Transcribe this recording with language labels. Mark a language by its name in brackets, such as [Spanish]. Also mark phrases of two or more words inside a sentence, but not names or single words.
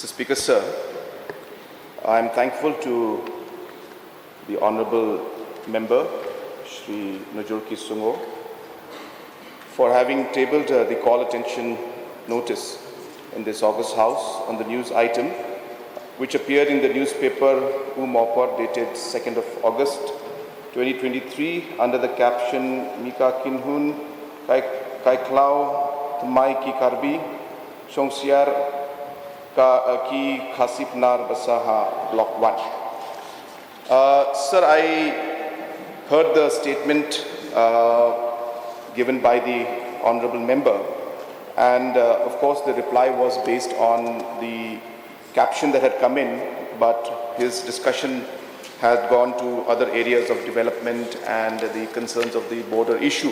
[English] Speaker, sir, I am thankful to the Honourable Member, Shri Najurki Sungo, for having tabled the call attention notice in this August House on the news item, which appeared in the newspaper Mowkaiaw dated 2nd of August 2023 under the caption Mika Kinhun Kaiklau Tmai Ki Karbi Shongsiar Ki Khasi-Pnar Basaha Block 1. Sir, I heard the statement given by the Honourable Member, and of course the reply was based on the caption that had come in, but his discussion had gone to other areas of development and the concerns of the border issue.